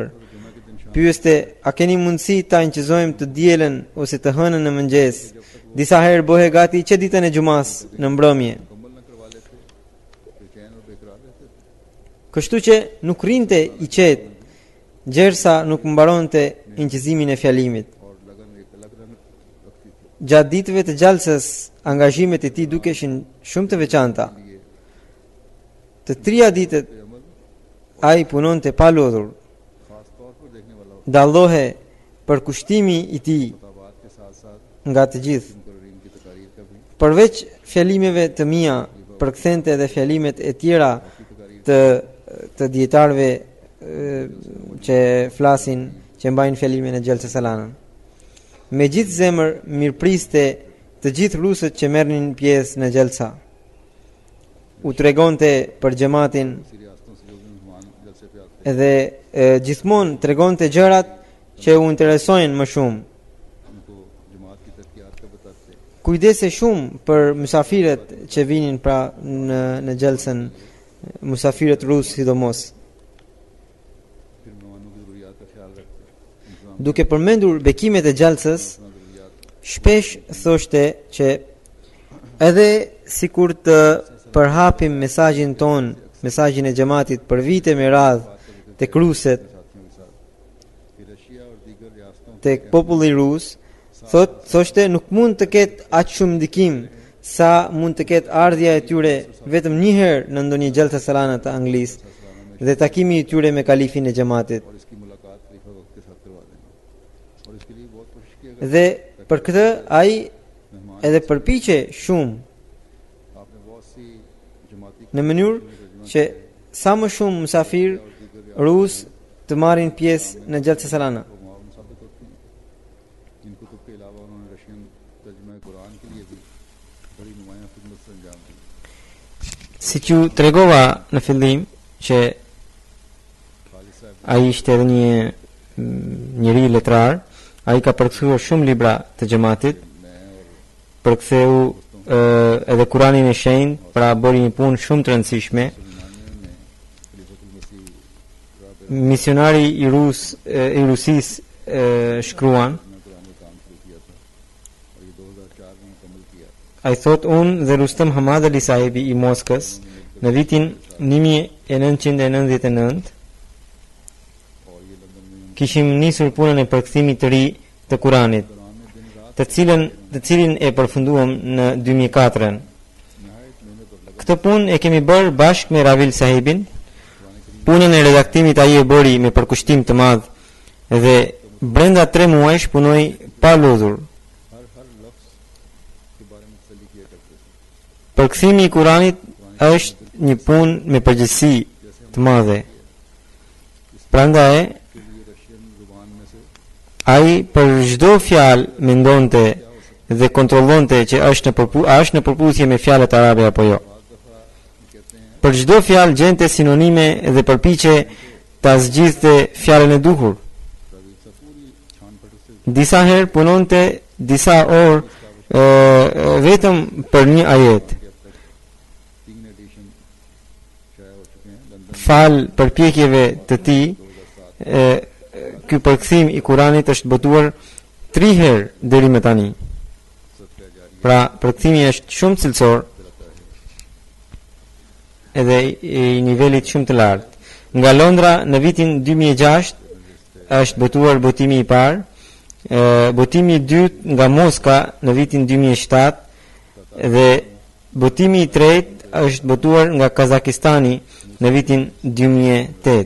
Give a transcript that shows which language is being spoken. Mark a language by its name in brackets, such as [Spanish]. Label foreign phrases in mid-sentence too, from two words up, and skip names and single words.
[Albanian] Pyeste, "A keni mundësi ta inqizojmë të dielën ose të hënën në mëngjes? Disa herë bëhe gati që ditën e xumas në mbrëmje." Kështu që nuk rinte i qetë gjersa nuk mbaronte incizimin e fjalimit. [Urdu] اور لگن ایک الگ رنگ رکھتی تھی. [Albanian] Gjatë ditëve të gjallësës, angazhimet e tij dukeshin shumë të veçanta. Të trija ditët [Urdu] یہ عمل [Albanian] ai punonte pa lodhur. [Urdu] خاص طور پر دیکھنے والا [Albanian] Dallohe për kushtimi i tij [Urdu] خطابات کے ساتھ ساتھ [Albanian] nga të gjithë. [Urdu] مقررین کی تقاریر کا بھی [Albanian] Përveç fjalimeve të mia, përkthente edhe fjalimet e tjera të dietarëve që flasin, që mbajnë fjalimin e Xhelsa Salanën. Me gjithë zemër mirëpriste të gjithë rusët që merrnin pjesë në Xhelsa. U tregonte për xhamatin [Urdu] اسی ریاستوں سے جو بھی مہمان جلسے پہ آتے [Albanian] edhe gjithmonë tregonte gjërat që u interesojnë më shumë. [Urdu] انکو جماعت کی ترقیات کا بتاتے. [Albanian] Kujdese shumë për mysafirët që vinin pra në Xhelsën, mysafirët rusë sidomos. [Urdu] پھر مہمانوں کی ضروریات کا خیال رکھتے. इंतज़ाम [Albanian] Duke përmendur bekimet e Xhelsës, [Urdu] اپنا ضروریات [Albanian] shpesh thoshte që edhe sikur të përhapim mesazhin ton, mesazhin e xhamatit për vite me radhë tek ruset, [Urdu] ساتھیوں کے ساتھ کہ رشیا اور دیگر ریاستوں [Albanian] tek populli rus, thoshte nuk mund të ketë aq shumë ndikim sa mund të ketë ardhja e tyre vetëm një herë në ndonjë Xhelsa Salana të Anglisë dhe takimi i tyre me kalifin e xhamatit. [Urdu] اور اسکی ملاقات خلیفہ وقت کے ساتھ کروا دینا۔ اور اسکے لیے بہت کوشش کیا [Albanian] Dhe për këtë ai [Urdu] मेहमान [Albanian] edhe përpiqe shumë [Urdu] آپنے بہت سی جماعتی [Albanian] në mënyrë që sa më shumë mysafir rus të marrin pjesë në Xhelsa Salana. [Urdu] کو معاون ثابت ہوتی ہیں. ان کتب کے علاوہ انہوں نے رشین ترجمہ قرآن کے لیے بھی بڑی نمایاں خدمت سے انجام دی. [Albanian] Si që tregova në fillim që [Urdu] خالد صاحب [Albanian] ai ishte edhe një njeri letrar, ai ka përkthyer shumë libra të xhamatit, [Urdu] میں اور [Albanian] përktheu edhe Kuranin e shenjtë, pra bëri një punë shumë të rëndësishme. [Urdu] سلیمانیوں نے خلیفۃ المسیح [Albanian] Misionari i Rusisë shkruan, [Urdu] قرآن کا کام شروع کیا تھا اور یہ 2004 میں مکمل کیا. [Albanian] ai thot unë dhe Rustem Hamad Ali sahibi i Moskës në vitin 1999 [Urdu] اور یہ لندن میں [Albanian] kishim nisur punën e përkthimit të ri të Kuranit, [Urdu] قرآن میں دن رات [Albanian] të cilin e përfunduam në 2004-ën. [Urdu] نہایت محنت اور لگن [Albanian] Këtë punë e kemi bërë bashkë me Ravil sahibin. Punën e redaktimit ai e bëri me përkushtim të madh dhe brenda 3 muajsh punoi pa lodhur. [Urdu] ہر لفظ کے بارے میں تسلی کیا کرتے تھے. [Albanian] Përkthimi i Kuranit është një punë me përgjegjësi të madhe. Prandaj [Urdu] کے لیے رشین زبان میں سے [Albanian] ai për çdo fjalë mendonte dhe kontrollonte që a është në përputhje me fjalët arabe apo jo. [Urdu] بعد دفعہ کہتے ہیں [Albanian] Për çdo fjalë gjente sinonime dhe përpiqe ta zgjidhte fjalën e duhur. [Urdu] روی سا پوری چھان پٹک سے [Albanian] Disa herë punonte disa orë vetëm për një ajet. [Urdu] کے اب تک 3 ایڈیشن شائع ہو چکے ہیں. लंदन [Albanian] Fal përpjekjeve të tij, ky përkthim i Kuranit është botuar 3 herë deri më tani. [Urdu] صدقہ جاری [Albanian] Pra, përkthimi është shumë cilësor edhe i nivelit shumë të lartë. Nga Londra në vitin 2006 është botuar botimi i parë, botimi i dytë nga Moska në vitin 2007 dhe botimi i tretë është botuar nga Kazakistani në vitin 2008.